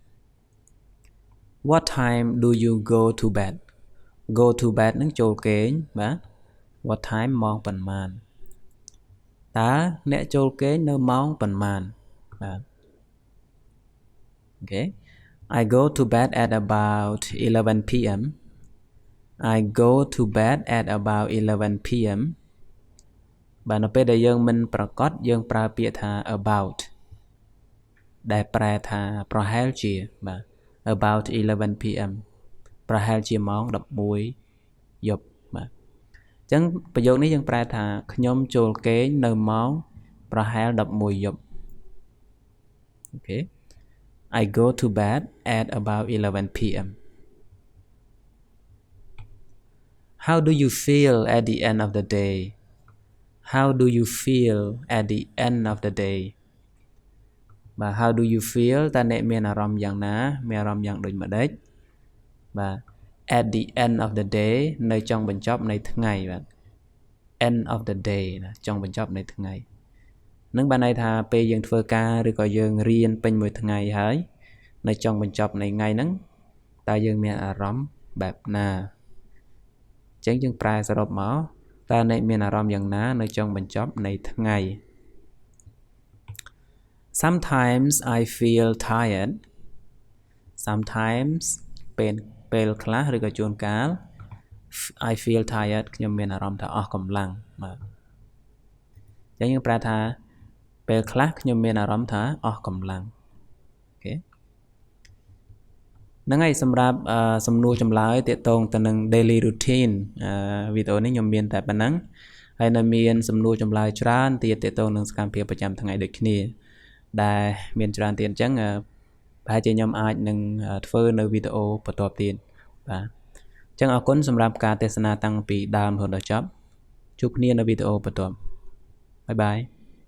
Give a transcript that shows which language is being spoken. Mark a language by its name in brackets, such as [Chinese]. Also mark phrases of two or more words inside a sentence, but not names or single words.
[English] What time do you go to bed? Go to bed [Khmer] នឹងចូលគេងបាទ [English] What time [Khmer] ម៉ោងប៉ុន្មានតើអ្នកចូលគេងនៅម៉ោងប៉ុន្មានបាទ [English] Okay I go to bed at about 11 p.m. I go to bed at about 11 p.m. [Khmer] បាទនៅពេលដែលយើងមិនប្រកាសយើងប្រើពាក្យថា about ដែលប្រែថាប្រហែលជាបាទ [English] about 11 p.m. [Khmer] ប្រហែលជាម៉ោង11យប់បាទអញ្ចឹងប្រយោគនេះយើងប្រែថាខ្ញុំចូលគេងនៅម៉ោងប្រហែល11យប់ [English] Okay I go to bed at about 11 p.m. How do you feel at the end of the day? How do you feel at the end of the day? [Khmer] បាទ [English] How do you feel [Khmer] តើអ្នកមានអារម្មណ៍យ៉ាងណាមានអារម្មណ៍យ៉ាងដូចម្ដេចបាទ [English] at the end of the day [Khmer] នៅចុងបញ្ចប់នៃថ្ងៃបាទ [English] end of the day [Khmer] ណាចុងបញ្ចប់នៃថ្ងៃនឹងបានន័យថាពេលយើងធ្វើការឬក៏យើងរៀនពេញមួយថ្ងៃហើយនៅចុងបញ្ចប់នៃថ្ងៃហ្នឹងតើយើងមានអារម្មណ៍បែបណាអញ្ចឹងយើងប្រែសរុបមកតើអ្នកមានអារម្មណ៍យ៉ាងណានៅចុងបញ្ចប់នៃថ្ងៃ [English] Sometimes I feel tired [Khmer] Sometimes ពេលខ្លះឬក៏ជួនកាល [English] I feel tired [Khmer] ខ្ញុំមានអារម្មណ៍ថាអស់កម្លាំងបាទអញ្ចឹងយើងប្រែថាពេលខ្លះខ្ញុំមានអារម្មណ៍ថាអស់កម្លាំងអូខេ ហ្នឹងហើយសម្រាប់សំណួរចម្លើយទាក់ទងទៅនឹង [English] daily routine [Khmer] វីដេអូនេះខ្ញុំមានតែប៉ុណ្ណឹងហើយនៅមានសំណួរចម្លើយច្រើនទៀតទាក់ទងនឹងសកម្មភាពប្រចាំថ្ងៃដូចគ្នាដែលមានច្រើនទៀតអញ្ចឹងប្រហែលជាខ្ញុំអាចនឹងធ្វើនៅវីដេអូបន្តទៀតបាទចឹងអរគុណសម្រាប់ការទេសនាតាំងពីដើមរហូតដល់ចប់ជួបគ្នានៅវីដេអូបន្ទាប់បាយបាយ